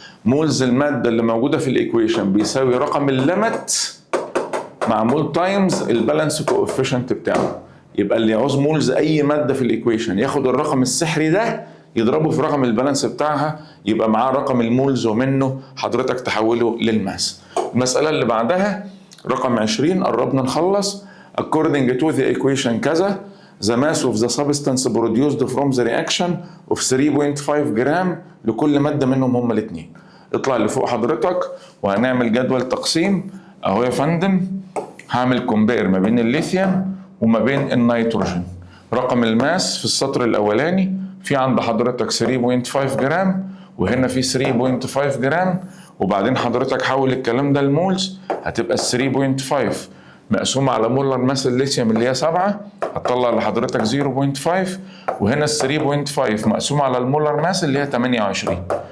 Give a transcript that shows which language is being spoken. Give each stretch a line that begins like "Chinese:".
Arabic: مولز الماده اللي موجوده في الايكويشن بيساوي رقم الليمت معمول تايمز البالانس كوفيشنت بتاعه. يبقى اللي يعوز مولز اي ماده في الايكويشن ياخد الرقم السحري ده يضربه في رقم البالانس بتاعها، يبقى معاه رقم المولز ومنه حضرتك تحوله للماس. المساله اللي بعدها رقم 20 قربنا نخلص.
English: according to the equation
Arabic: كذا
English: the mass of the substance produced from the reaction of 3.5
Arabic: جرام لكل ماده منهم هما الاثنين. اطلع اللي فوق حضرتك وهنعمل جدول تقسيم اهو يا فندم. هعمل كومبير ما بين الليثيوم وما بين النيتروجين. رقم الماس في السطر الاولاني في عند حضرتك 3.5 جرام وهنا في 3.5 جرام، وبعدين حضرتك حول الكلام ده لمولز، هتبقى ال 3.5 مقسومة على مولر ماس الليثيوم اللي هي 7 هتطلع لحضرتك 0.5، وهنا ال 3.5 مقسومة على المولر ماس اللي هي 28.